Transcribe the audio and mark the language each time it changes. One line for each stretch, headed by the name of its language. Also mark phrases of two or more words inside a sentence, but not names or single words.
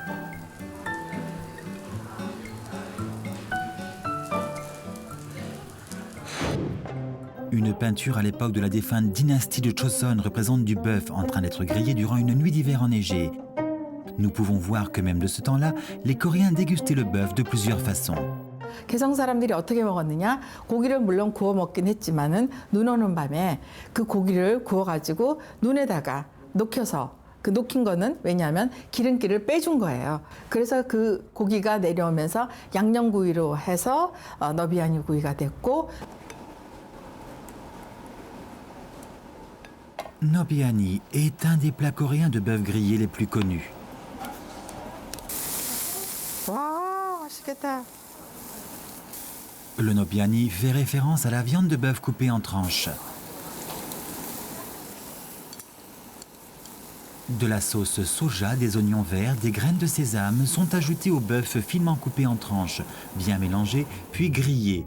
French: Une peinture à l'époque de la défunte dynastie de Choson représente du bœuf en train d'être grillé durant une nuit d'hiver enneigée. Nous pouvons voir que même de ce temps-là, les Coréens dégustaient le bœuf de plusieurs façons.
Korean: 개성 사람들이 어떻게 먹었느냐? 고기를 물론 구워 먹긴 했지만은 눈 오는 밤에 그 고기를 구워가지고 눈에다가 녹여서 그 녹인 거는 왜냐하면 기름기를 빼준 거예요. 그래서 그 고기가 내려오면서 양념구이로 해서 너비아니 구이가 됐고.
French: Nobiani est un des plats coréens de bœuf grillé les plus connus.
Korean: 와, 맛있겠다.
French: Le nobiani fait référence à la viande de bœuf coupée en tranches. De la sauce soja, des oignons verts, des graines de sésame sont ajoutés au bœuf finement coupé en tranches, bien mélangé, puis grillé.